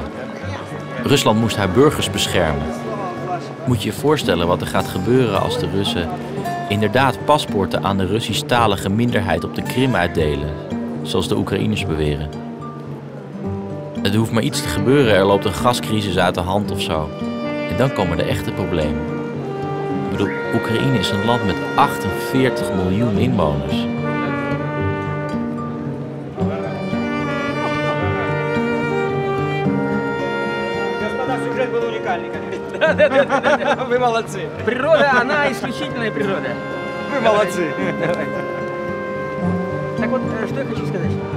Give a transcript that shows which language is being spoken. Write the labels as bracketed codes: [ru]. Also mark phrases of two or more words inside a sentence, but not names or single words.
[nl] Rusland moest haar burgers beschermen. Moet je je voorstellen wat er gaat gebeuren als de Russen inderdaad paspoorten aan de Russisch-talige minderheid op de Krim uitdelen, zoals de Oekraïners beweren. Het hoeft maar iets te gebeuren, er loopt een gascrisis uit de hand of zo. En dan komen de echte problemen. Ik bedoel, Oekraïne is een land met 48 miljoen inwoners. [ru] Господа, сюжет был уникальный, конечно. Да, вы молодцы. Природа, она исключительная природа. Вы молодцы. Так вот, что я хочу сказать.